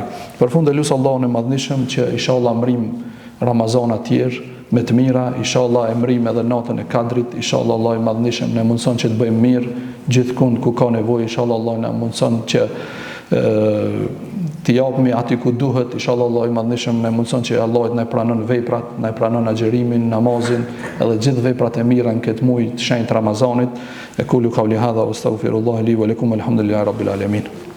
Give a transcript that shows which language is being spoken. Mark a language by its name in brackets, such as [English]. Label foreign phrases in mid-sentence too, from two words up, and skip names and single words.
[Albanian] Për fund e lusë Allahun e madhnishëm që inshallah mrim Ramazan tjerë, me të mira, inshallah e mrim edhe natën e Kadrit, inshallah Allah i madhnishëm ne mundson që të bëjmë mirë gjithkund ku ka nevojë, inshallah Allah na mundson që të japmi aty ku duhet, inshallah Allah i madhnishëm ne mundson që Allah na pranon veprat, na pranon agjerimin, namazin, edhe gjithë veprat e mira në këtë muaj të shenjtë Ramazanit. [Arabic] أقول قولي هذا وأستغفر الله لي ولكم، الحمد لله رب العالمين.